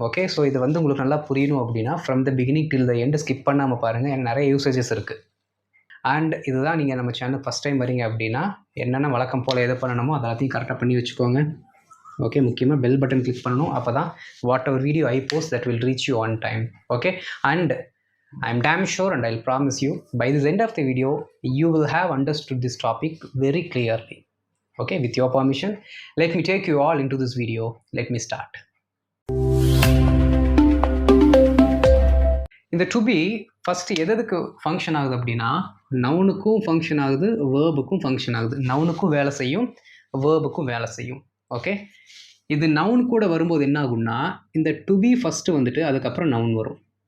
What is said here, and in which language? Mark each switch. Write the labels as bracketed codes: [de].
[en] okay, so [ta] இது உங்களுக்கு நல்லா புரியணும் அப்படின்னா [en] from the beginning till the end skip [ta] பண்ணாமல் பாருங்கள். எனக்கு நிறைய யூசேஜஸ் இருக்குது. அண்ட் இதுதான் நீங்கள் நம்ம சேனல் ஃபஸ்ட் டைம் வரீங்க அப்படின்னா என்னென்ன வழக்கம் போல் எது பண்ணணுமோ அதெல்லாத்தையும் கரெக்டாக பண்ணி வச்சுக்கோங்க. [en] okay, [ta] முக்கியமாக [en] bell button click [ta] பண்ணணும். அப்போ தான் [en] Whatever video I post that will reach you on time. Okay, and I am damn sure and I'll promise you by this end of the video you will have understood this topic very clearly. Okay, with your permission, let me take you all into this video. Let me start. [ta] இந்த to be first எதுக்கு function ஆகுது அப்படின்னா நவுனுக்கும் function ஆகுது, வேர்புக்கும் function ஆகுது. நவுனுக்கும் வேலை செய்யும், வேர்புக்கும் வேலை செய்யும். ஓகே, இது நவுன் கூட வரும்போது என்ன ஆகும்னா இந்த டு பி ஃபஸ்ட்டு வந்துட்டு அதுக்கப்புறம் நவுன் வரும்.